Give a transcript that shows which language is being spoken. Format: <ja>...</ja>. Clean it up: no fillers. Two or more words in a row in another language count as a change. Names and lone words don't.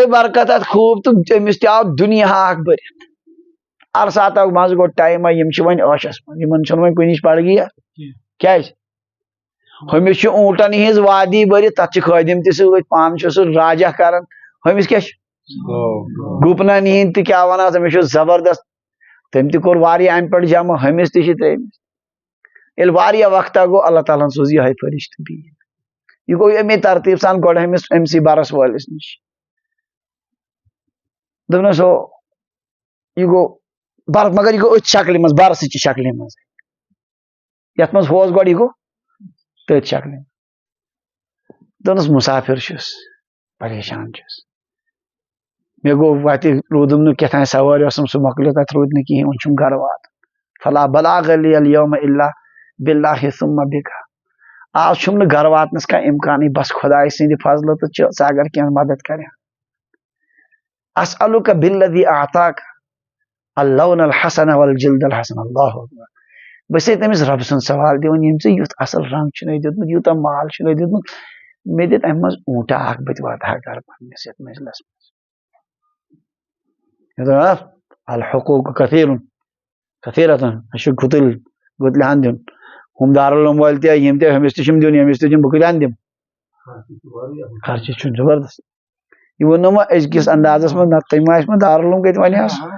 <ks>برکت اتھ خوٗب تہٕ أمِس تہِ آو دُنیا اکھ بٔرِتھ عرصات آو منٛزٕ گوٚو ٹایما یِم چھِ وۄنۍ عٲشس منٛز یِمن چھُنہٕ وۄنۍ کُنِچ پڑگیا کیٛازِ ہُمِس چھُ اوٗنٹن ہِنٛز وادی بٔرِتھ تتھ چھِ خٲدِم تہِ سۭتۍ پانہٕ چھُ سُہ راجا کران ہُمِس کیٛاہ چھُ گُپنن ہِنٛدۍ تہِ کیٛاہ ونان تٔمِس چھُ زبردست تٔمۍ تہِ کوٚر واریاہ امہِ پٮ۪ٹھ جمع ہُمِس تہِ چھِ 3مِس یل واریاہ وقتا گو اللہ تعالیٰ سوز یہ فرشتہ بھی یہ گو امی ترتیب سان گوڑ امسی برس والس نش دپنس ہو یہ گو بر مگر یہ گو ات شکل مز برس چہ شکل مز یت مز ہوس گوڑ یہ گو تت شکل دپنس مسافر چھس پریشان چھس مے گو وت رودم نہ کتھان سواری اوسم سہ مکلو تت رود نہ کہین وۄنۍ چھُم گھر وات</ks> <ar>فلا بلاغ لی اليوم الا باللہ ثم بک</ar> <ks>آج چھُم نہ گھر واتنس کا امکانی بس خدائے سٕنٛدِ فضلہٕ تہٕ ژٕ اگر کینٛہہ مدد کرِ</ks> <ar>اسألک بالذی اعطاک اللون الحسن والجلد الحسن اللہ اکبر</ar> <ks>بہٕ چھسے تٔمِس رۄبہٕ سُنٛد سوال دِوان ییٚمۍ ژےٚ یُتھ اصل رنگ چھُنَے دیُتمُت یوٗتاہ مال چھُنَے دیُتمُت مےٚ دِتھ امہِ منٛز اوٗنٹا اکھ بہٕ تہِ واتہٕ ہا گرٕ پننِس یتھ منزلس منٛز</ks> <ar>الحقوق کثیرۃ</ar> <ks>اَسہِ چھُ گُتلہِ ہن دیُن ہُم دارالعلوم وٲلۍ تہِ یِم تہِ ہُمِس تہِ چھُم دیُن ییٚمِس تہِ چھُم بہٕ کۭتِہن دِمہٕ خرچہِ چھُ زبردست یہ ونو ما أزکِس اندازس منٛز نتہٕ تٔمۍ ما آسہِ مےٚ دارالعلوم کتہِ ونہس</ks>